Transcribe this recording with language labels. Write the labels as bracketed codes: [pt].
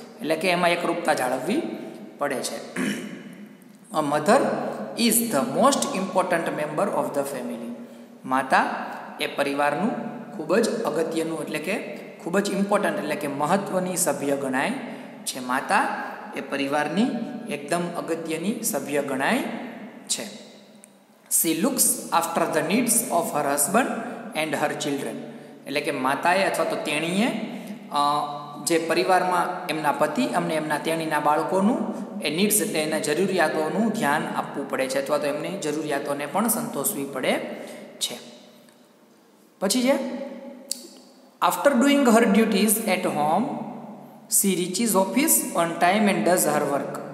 [gu] એટલે કે એમાં એકરૂપતા જાળવવી પડે છે. [en] A mother is the most important member of the family. [gu] માતા એ પરિવારનું ખૂબ જ અગત્યનું એટલે કે ખૂબ જ ઇમ્પોર્ટન્ટ એટલે કે મહત્ત્વની સભ્ય ગણાય છે. માતા એ પરિવારની એકદમ અગત્યની સભ્ય ગણાય છે. [en] She looks after the needs of her husband and her children [gu] એટલે કે માતાએ અથવા તો તેણીએ જે પરિવારમાં એમના પતિ અને એમના તેણીના બાળકોનું એ નીડ્સ એટલે એના જરૂરિયાતોનું ધ્યાન આપવું પડે છે અથવા તો એમની જરૂરિયાતોને પણ સંતોષવી પડે છે. પછી છે [en] After doing her duties at home she reaches office on time and does her work.